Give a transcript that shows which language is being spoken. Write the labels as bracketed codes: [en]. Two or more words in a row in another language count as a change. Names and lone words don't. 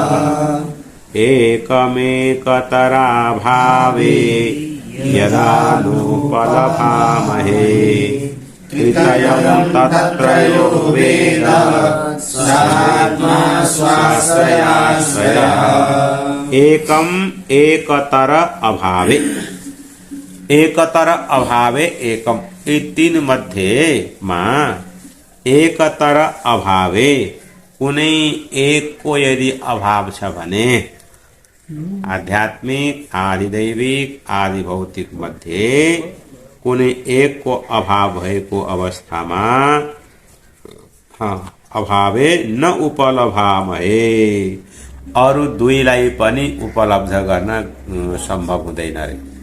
[sa] एकमेकतराभावे यदानुपलभामहे तृतीयं तत्रयो वेद स आत्मा स्वाश्रयाश्रयः। एकम एकतर अभावे, एकतर अभावे एकम, [ne] ये तीन मध्ये मां [sa] एकतर अभावे [ne] कुनै एक को यदि अभाव छ भने आध्यात्मिक आधिदैविक आदि भौतिक मध्ये कुनै एक को अभाव भएको अवस्थामा [sa] अभावे न उपलभामहे, अरु दुईलाई पनि उपलब्ध गर्न सम्भव हुँदैन रे।